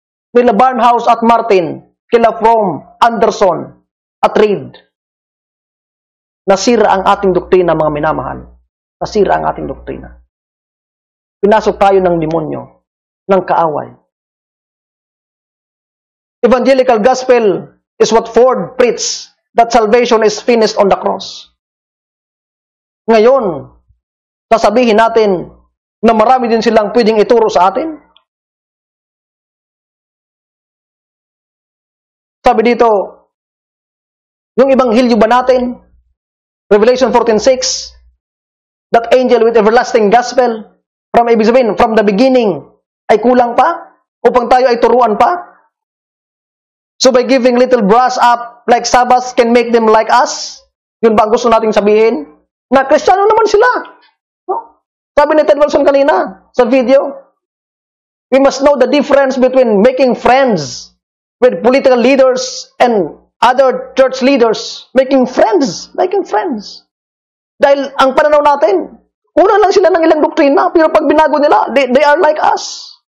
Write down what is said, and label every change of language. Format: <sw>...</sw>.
<tl>Kila Barnhouse at Martin, kila Fromm, Anderson, at Reed. Nasira ang ating doktrina, mga minamahal. Nasira ang ating doktrina. Pinasok tayo ng demonyo, ng kaaway.</tl> <en>Evangelical gospel is what Ford preached, that salvation is finished on the cross.</en> <tl>Ngayon, sasabihin natin na marami din silang pwedeng ituro sa atin. Sabi dito, yung ibanghilyo ba natin, Revelation 14:6,</tl> <en>that angel with everlasting gospel, from the beginning,</en> <tl>ay kulang pa? Upang tayo ay turuan pa?</tl> <en>So by giving little brush up like Sabbath can make them like us?</en> <tl>Yun ba ang gusto nating sabihin? Na Kristiyano naman sila. No? Sabi ni Ted Wilson kanina sa video,</tl> <en>we must know the difference between making friends with political leaders and other church leaders. Making friends.</en> <tl>Dahil ang pananaw natin, una lang sila ng ilang doktrina, pero pag binago nila,</tl> <en>they are like us.</en>